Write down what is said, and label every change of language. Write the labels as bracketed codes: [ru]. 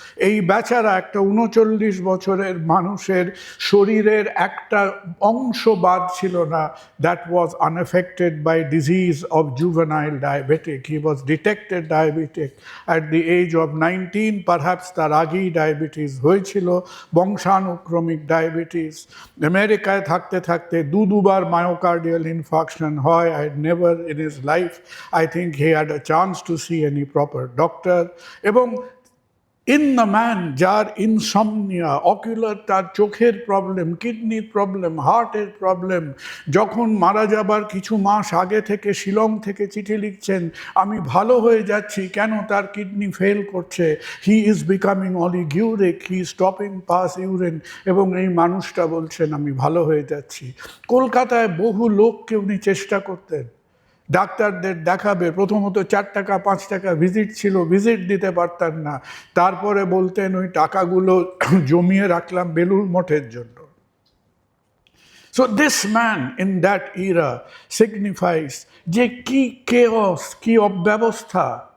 [bn] এই বেচারা একটা 39 বছরের মানুষের শরীরের একটা অংশ বাদ ছিল না [en] That was unaffected by disease of juvenile diabetic. He was detected diabetic at the age of 19, perhaps [bn] তার আগেই ডায়াবেটিস হয়েছিল, বংশানুক্রমিক ডায়াবেটিস। আমেরিকায় থাকতে থাকতে দুবার মায়োকার্ডিয়াল ইনফাকশন হয়। [en] I had never in his life, I think he had a chance to see any proper doctor. [bn] এবং [en] in the man [bn] যার ইনসমনিয়া, অকুলার, তার চোখের প্রবলেম, কিডনির প্রবলেম, হার্টের প্রবলেম, যখন মারা যাবার কিছু মাস আগে থেকে শিলং থেকে চিঠি লিখছেন, আমি ভালো হয়ে যাচ্ছি, কেন তার কিডনি ফেল করছে, [en] he is becoming oliguric, he is stopping pass urine, [bn] এবং এই মানুষটা বলছেন আমি ভালো হয়ে যাচ্ছি। কলকাতায় বহু লোককে উনি চেষ্টা করতেন ডাক্তারদের দেখাবে, প্রথমত 4 টাকা 5 টাকা ভিজিট ছিল, ভিজিট দিতে পারতেন না, তারপরে বলতেন ওই টাকাগুলো জমিয়ে রাখলাম বেলুড় মঠের জন্য। [en] So this man in that era signifies [bn] যে কি কেওস, কি অব্যবস্থা।